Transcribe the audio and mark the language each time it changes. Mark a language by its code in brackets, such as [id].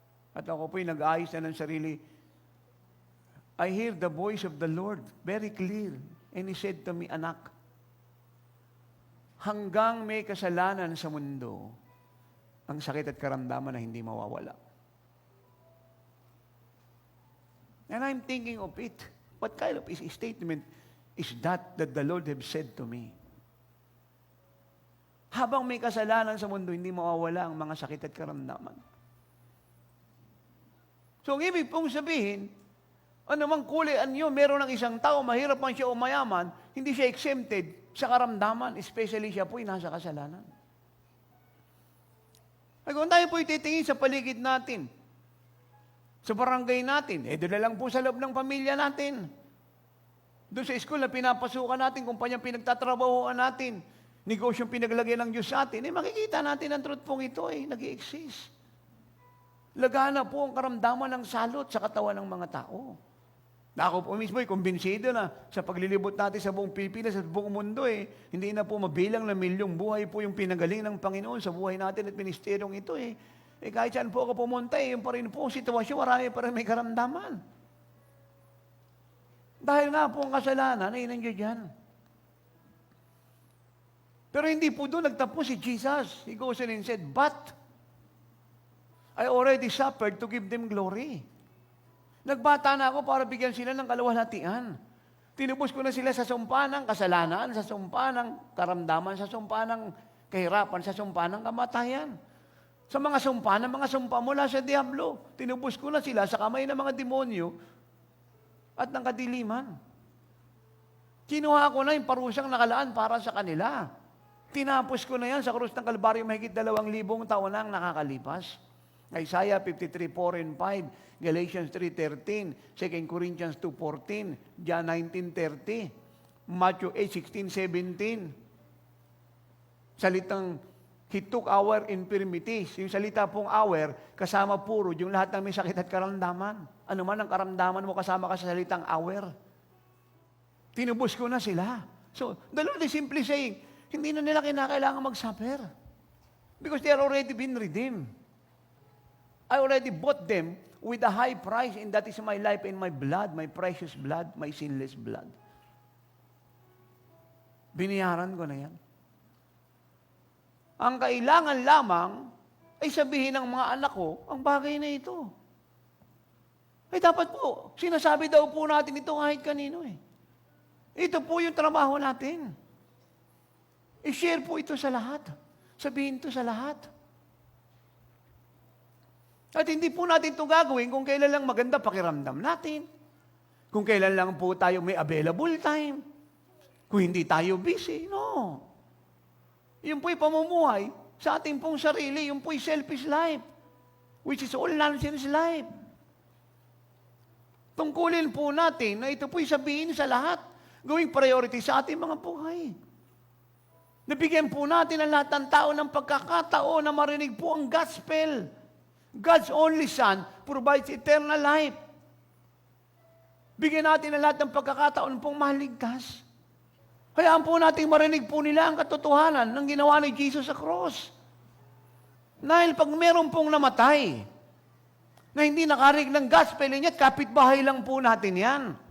[tl] At ako po ay nag-ayos na ng sarili. [en] I hear the voice of the Lord very clear. [tl] And He said to me, anak, hanggang may kasalanan sa mundo, ang sakit at karamdaman na hindi mawawala. [en] And I'm thinking of it. What kind of statement is that the Lord have said to me? [tl] Habang may kasalanan sa mundo, hindi mawawala ang mga sakit at karamdaman. So, ang ibig pong sabihin, anumang kulian nyo, meron ng isang tao, mahirap man siya o mayaman, hindi siya exempted sa karamdaman, especially siya po'y nasa kasalanan. Ay, kung tayo po'y titingin sa paligid natin, sa barangay natin, doon na lang po sa loob ng pamilya natin. Doon sa school na pinapasukan natin, kumpanyang pinagtatrabahoan natin, negosyong pinaglagyan ng Diyos sa atin, makikita natin ang truth pong ito nag-i-exist. Lagana po ang karamdaman ng salot sa katawan ng mga tao. Na ako po mismo kumbinsido na sa paglilibot natin sa buong Pilipinas at buong mundo hindi na po mabilang na milyong buhay po yung pinagaling ng Panginoon sa buhay natin at ministeryong ito kahit saan po ako pumunta yung pa rin po ang sitwasyon, marami pa rin may karamdaman. Dahil nga po ang kasalanan ay nandiyan dyan. Pero hindi po doon nagtapos si Jesus. [en] He goes and said, but I already suffered to give them glory. [tl] Nagbata na ako para bigyan sila ng kaluwalhatian. Tinubos ko na sila sa sumpa ng kasalanan, sa sumpa ng karamdaman, sa sumpa ng kahirapan, sa sumpa ng kamatayan. Sa mga sumpa mula sa diablo. Tinubos ko na sila sa kamay ng mga demonyo at ng kadiliman. Kinuha ko na yung parusang nakalaan para sa kanila. Tinapos ko na yan sa krus ng Kalbaryo mahigit 2,000 taon nang nakakalipas. [en] Isaiah 53:4 and 5, Galatians 3:13, 2 Corinthians 2:14, John 19:30, Matthew 8:16-17. Salitang He took our infirmities. [tl] Yung salita pong our, kasama puro, yung lahat ng may sakit at karamdaman. Ano man ang karamdaman mo, kasama ka sa salitang our. Tinubos ko na sila. [en] So, the Lord is simply saying, [tl] hindi na nila kinakailangan mag-suffer. [en] Because they are already been redeemed. I already bought them with a high price, and that is my life and my blood, my precious blood, my sinless blood. [tl] Biniyaran ko na yan. Ang kailangan lamang ay sabihin ng mga anak ko, ang bagay na ito. Ay dapat po, sinasabi daw po natin ito kahit kanino eh. Ito po yung trabaho natin. I-share po ito sa lahat. Sabihin ito sa lahat. At hindi po natin ito gagawin kung kailan lang maganda pakiramdam natin. Kung kailan lang po tayo may available time. Kung hindi tayo busy. No. Yung po'y pamumuhay sa ating pong sarili. Yung po'y selfish life. [en] Which is all nonsense life. [tl] Tungkulin po natin na ito po'y sabihin sa lahat. Gawing priority sa ating mga buhay. Nabigyan po natin ang lahat ng tao ng pagkakataon na marinig po ang gospel. [en] God's only Son provides eternal life. [tl] Bigyan natin ang lahat ng pagkakataon pong maligtas. Hayaan po natin marinig po nila ang katotohanan ng ginawa ni Jesus sa cross. Dahil pag meron pong namatay, na hindi nakarinig ng gospel, niya, kapitbahay lang po natin yan.